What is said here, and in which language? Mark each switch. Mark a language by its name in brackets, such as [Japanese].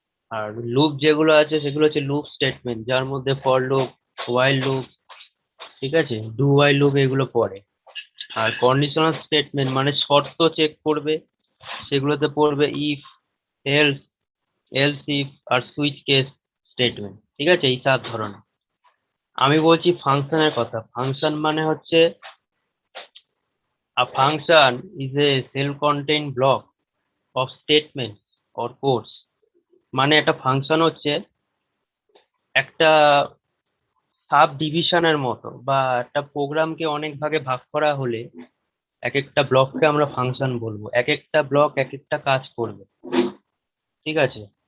[Bangla] আর loop যেগুলো আছে সেগুলো হচ্ছে লুপ স্টেটমেন্ট, যার মধ্যে ফর লুপ, হোয়াইল লুপ, ঠিক আছে, ডু হোয়াইল লুপ এগুলো পড়ে। আর কন্ডিশনাল স্টেটমেন্ট মানে শর্ত চেক করবে, সেগুলোতে পড়বে if, else, else if আর switch case statement, ঠিক আছে, এই 4 ধরনের। আমি বলছি ফাংশনের কথা। ফাংশন মানে হচ্ছে [English] a function is a self-contained block of statements or codes। [Bangla] মানে একটা ফাংশন হচ্ছে একটা সাব ডিভিশনের মতো, বা একটা প্রোগ্রামকে অনেক ভাগে ভাগ করা হলে এক একটা ব্লককে আমরা ফাংশন বলবো। এক একটা ব্লক এক একটা কাজ করবে, ঠিক আছে।